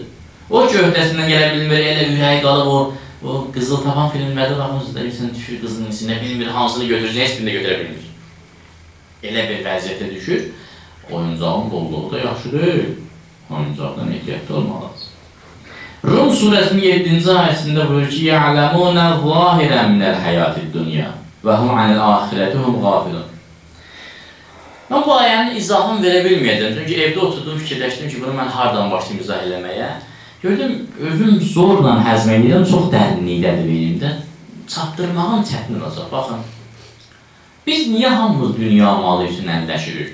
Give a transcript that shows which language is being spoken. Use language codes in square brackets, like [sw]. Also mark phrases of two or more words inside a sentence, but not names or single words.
[az] O ki, öhdəsindən gələ bilmir, elə ürəyi qalıb o qızıl tapan filmlərdə baxmışsınız da, insan düşür qızının içində, bilmir, hansını götürəcək, heç birini də götürə bilmir. Elə bir vəziyyətə düşür, oyuncağın bolluğu da yaxşıdır, oyuncaqdan ehtiyatlı olmalıdır. Rum surəsinin 7-ci ayəsində buyurur ki, [ar] يَعْلَمُونَ ظَاهِرًا مِنَ الْحَيَاتِ الدُّنْيَا وَهُمْ عَنِ الْآخِرَةِ هُمْ غَافِلُونَ. [az] Mən bu ayənin izahını verə bilməyəcəm, çünki evdə oturdum, fikirləşdim ki, bunu mən hardan başlayayım izah eləməyə. Gördüm, özüm zorla həzm edirəm, çox dərinlikdədir beynimdə. Çatdırmağım çətin olacaq, baxın. Biz niyə hamımız dünya malı üçün əlləşirik?